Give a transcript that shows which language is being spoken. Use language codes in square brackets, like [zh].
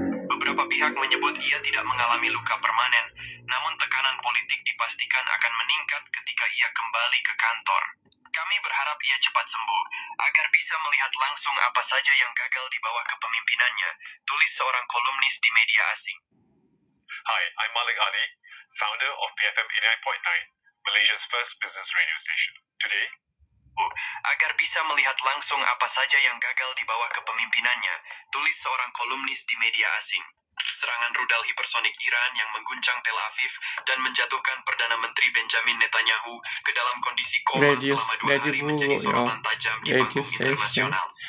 [id] Beberapa pihak menyebut ia tidak mengalami luka permanen, namun tekanan politik dipastikan akan meningkat ketika ia kembali ke kantor. Kami berharap ia cepat sembuh, agar bisa melihat langsung apa saja yang gagal di bawah kepemimpinannya, tulis seorang kolumnis di media asing. [en] Hi, I'm Malik Ali, founder of BFM 89.9, Malaysia's first business radio station. Today, [id] Agar bisa melihat langsung apa saja yang gagal di bawah kepemimpinannya, tulis seorang kolumnis di media asing. Serangan rudal hipersonik Iran yang mengguncang Tel Aviv dan menjatuhkan Perdana Menteri Benjamin Netanyahu ke dalam kondisi koma selama 2 hari menjadi sorotan tajam di panggung internasional.